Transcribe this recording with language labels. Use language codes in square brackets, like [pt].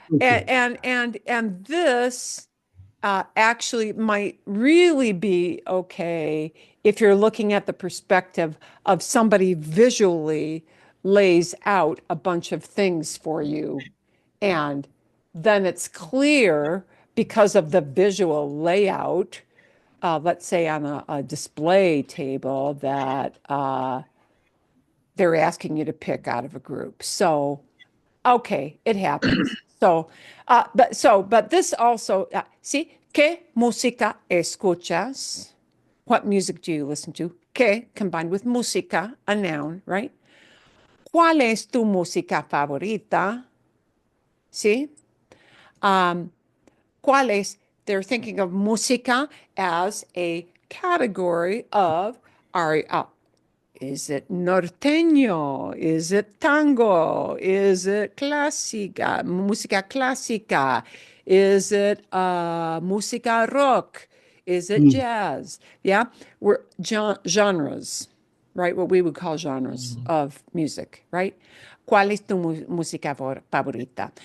[en] And this actually might really be okay if you're looking at the perspective of somebody visually lays out a bunch of things for you. And then it's clear because of the visual layout, let's say on a display table, that they're asking you to pick out of a group. So, okay, it happens. But this also, see, [es] ¿qué música escuchas? [en] What music do you listen to? ¿Qué combined with música, a noun, right? [es] ¿Cuál es tu música favorita? [en] See? [es] ¿Cuál es? [en] They're thinking of música as a category of our, is it norteño? Is it tango? Is it clásica, música clásica? Is it música rock? Is it jazz? Yeah, we're genres, right? What we would call genres of music, right? [es] ¿Cuál es tu música favorita?